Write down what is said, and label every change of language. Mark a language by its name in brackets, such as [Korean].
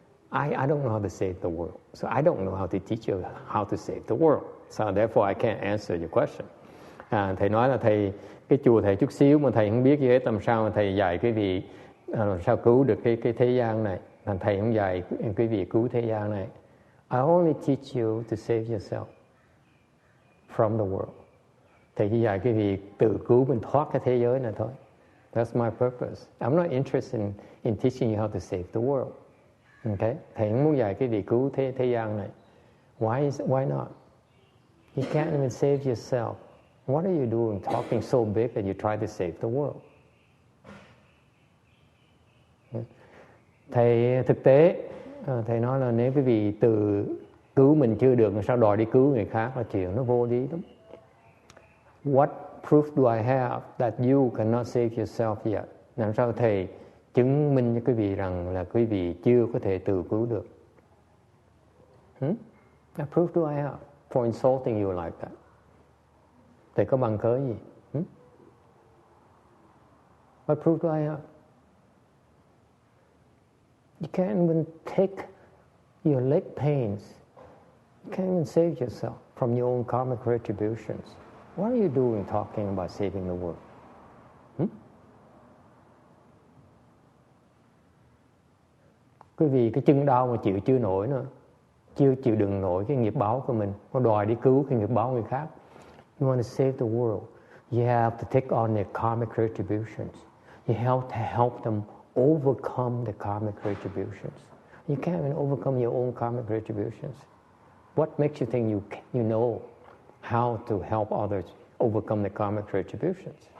[English] I don't know how to save the world. So I don't know how to teach you how to save the world. So therefore I can't answer your question. [Vietnamese] Thầy nói là cái chùa thầy chút xíu mà thầy không biết gì hết, làm sao mà thầy dạy quý vị làm sao cứu được cái thế gian này. Thầy không dạy quý vị cứu thế gian này. [English] I only teach you to save yourself from the world. [Vietnamese] Thầy chỉ dạy quý vị tự cứu mình thoát cái thế giới này thôi. [English] That's my purpose. I'm not interested in teaching you how to save the world. Okay? [Vietnamese] Thầy không muốn dạy quý vị cứu thế gian này. [English] Why not? You can't even save yourself. What are you doing talking so big that you try to save the world? [Vietnamese] Thầy thực tế, thầy nói là nếu quý vị tự cứu mình chưa được, sao đòi đi cứu người khác là chuyện nó vô lý lắm. [English] What proof do I have that you cannot save yourself yet? [Vietnamese] Làm sao thầy chứng minh cho quý vị rằng là quý vị chưa có thể tự cứu được? [English] What proof do I have for insulting you like that? [Vietnamese] Thầy có bằng cớ gì? [English] What proof do I have? You can't even take your leg pains. You can't even save yourself from your own karmic retributions. What are you doing talking about saving the world? [Vietnamese] Quý vị cái chân đau mà chịu chưa nổi nữa, chưa chịu đựng nổi cái nghiệp báo của mình, có đòi đi cứu cái nghiệp báo người khác. [English] You want to save the world, you have to take on their karmic retributions. You have to help them overcome the karmic retributions. You can't even overcome your own karmic retributions. What makes you think you know how to help others overcome the karmic retributions?